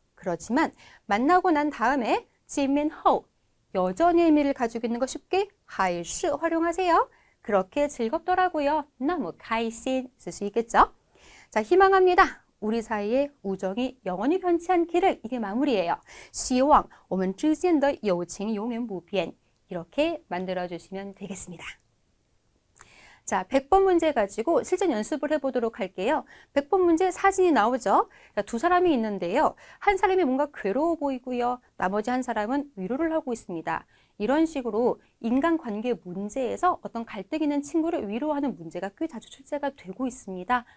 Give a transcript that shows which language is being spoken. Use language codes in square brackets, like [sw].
[ko] 그렇지만 만나고 난 다음에 [zh] 见面后 [ko] 여전히 의미를 가지고 있는 거 쉽게 还是 활용하세요. 그렇게 즐겁더라고요. 너무 开心 쓸 수 있겠죠? 자, 희망합니다. 우리 사이의 우정이 영원히 변치 않기를. 이게 마무리예요. [zh] 希望我们之间的友情永远不变. [ko] 이렇게 만들어주시면 되겠습니다. 자, 100번 문제 가지고 실전 연습을 해보도록 할게요. 100번 문제 사진이 나오죠. 두 사람이 있는데요. 한 사람이 뭔가 괴로워 보이고요. 나머지 한 사람은 위로를 하고 있습니다. 이런 식으로 인간관계 문제에서 어떤 갈등 있는 친구를 위로하는 문제가 꽤 자주 출제가 되고 있습니다.